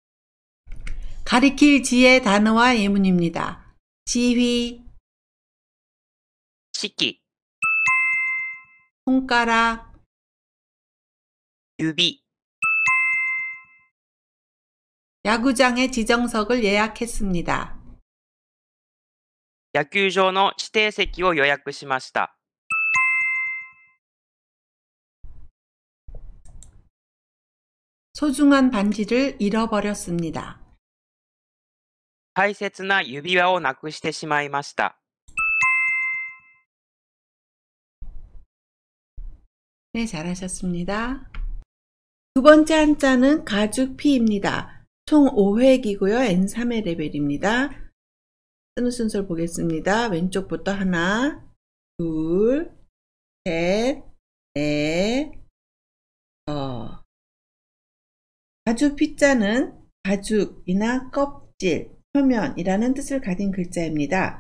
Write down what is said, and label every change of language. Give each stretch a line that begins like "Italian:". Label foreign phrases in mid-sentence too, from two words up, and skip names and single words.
Korean: 가리킬 지의 단어와 예문입니다. 지휘, 시기, 손가락, 유비, 야구장의 지정석을 예약했습니다.
Japanese: 野球場の指定席を予約しました。
Korean: 소중한 반지를 잃어버렸습니다.
Japanese: 大切な指輪をなくしてしまいました。
Korean: 네, 잘하셨습니다. 두 번째 한자는 가죽피입니다. 총 5획이고요. N3의 레벨입니다. 쓰는 순서를 보겠습니다. 왼쪽부터 하나, 둘, 셋, 넷, 가죽피자는 가죽이나 껍질, 표면이라는 뜻을 가진 글자입니다.